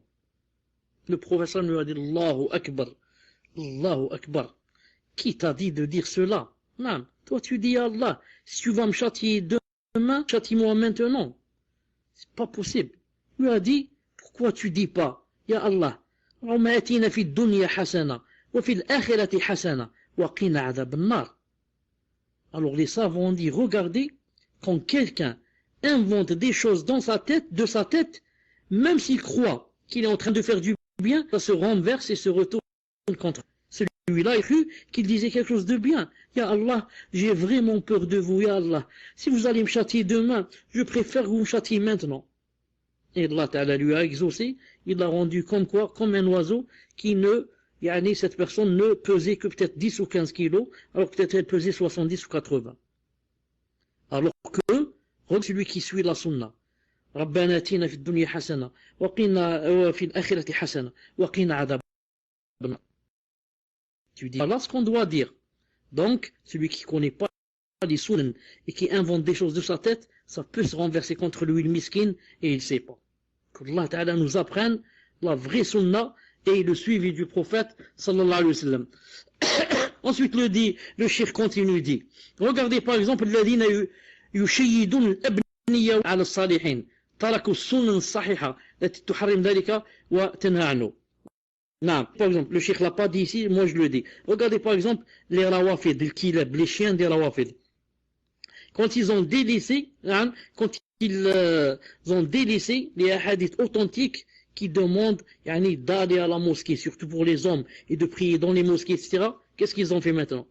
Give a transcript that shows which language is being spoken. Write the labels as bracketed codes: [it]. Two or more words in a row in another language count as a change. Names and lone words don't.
[fr] Le professeur lui a dit, [ar] الله أكبر، الله أكبر. [fr] Qui t'a dit de dire cela? Non, toi tu dis, Allah, si tu vas me châtier demain, châtie-moi maintenant. C'est pas possible. Il lui a dit, pourquoi tu dis pas, [ar] يا الله، اللهم آتنا في الدنيا حسنة، وفي الآخرة حسنة، وقنا عذاب النار. [fr] Alors les savants ont dit, regardez, quand quelqu'un invente des choses dans sa tête, de sa tête, même s'il croit qu'il est en train de faire du bien, ça se renverse et se retourne contre celui-là. Il cru qu'il disait quelque chose de bien. [ar] يا الله, [fr] j'ai vraiment peur de vous, [ar] يا الله. [fr] Si vous allez me châtier demain, je préfère que vous me châtiez maintenant. Et [ar] الله تعالى [fr] lui a exaucé, il l'a rendu comme quoi, comme un oiseau qui cette personne ne pesait que peut-être 10 ou 15 kilos, alors peut-être elle pesait 70 ou 80. Alors que, regarde celui qui suit la sunna. [ar] ربنا آتنا في الدنيا حسنة، وقنا في الآخرة حسنة، وقنا عذاب. [fr] Tu dis, voilà ce qu'on doit dire. Donc, celui qui ne connaît pas les sunan et qui invente des choses de sa tête, ça peut se renverser contre lui le miskin et il ne sait pas. Qu' [ar] الله تعالى [fr] nous apprenne la vraie sunna et le suivi du prophète [ar] صلى الله عليه وسلم. [fr] Ensuite le cheikh continue, dit, regardez par exemple [ar] الذين يشيدون الأبنية على الصالحين تركوا السنن الصحيحة التي تحرم ذلك وتنهى عنه. [fr] Non, par exemple, le cheikh l'a pas dit ici, moi je le dis. Regardez par exemple les rawafid, les chiens des rawafid. Quand ils ont délaissé, hein, quand ils ont délaissé les hadiths authentiques qui demandent yani, d'aller à la mosquée, surtout pour les hommes, et de prier dans les mosquées, etc., qu'est-ce qu'ils ont fait maintenant?